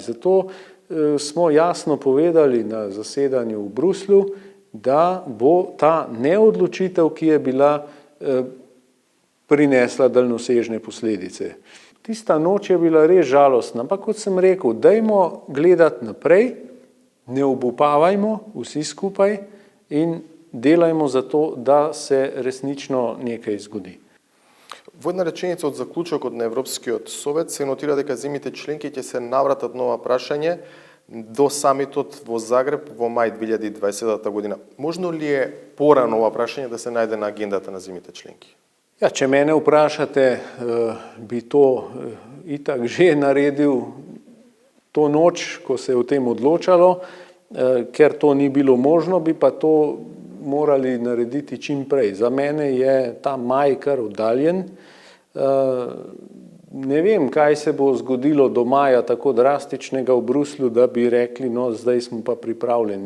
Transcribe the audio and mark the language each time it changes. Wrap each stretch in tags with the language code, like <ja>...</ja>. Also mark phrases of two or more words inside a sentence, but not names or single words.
<sl>Zato smo jasno povedali na zasedanju v Bruslju, da bo ta neodločitev, ki je bila, prinesla daljnosežne posledice. Tista noč je bila res žalostna, ampak kot sem rekel, dajmo gledati naprej, ne obupavajmo vsi skupaj in delajmo za to, da se resnično nekaj zgodi.</sl> <mk>Во една реченица од заклучокот на Европскиот совет се нотира дека земјите членки ќе се навратат нова прашање до самитот во Загреб во мај 2020 година. Можно ли е порано ова прашање да се најде на агендата на земјите членки?</mk> <sl>Ja, če mene vprašate, bi to itak že naredil to noč, ko se je o tem odločalo, ker to ni bilo možno, bi pa to morali narediti čim prej. Za mene je ta maj kar oddaljen. Ne vem, kaj se bo zgodilo do maja tako drastičnega v Bruslju, da bi rekli, no, zdaj smo pa pripravljeni.</sl>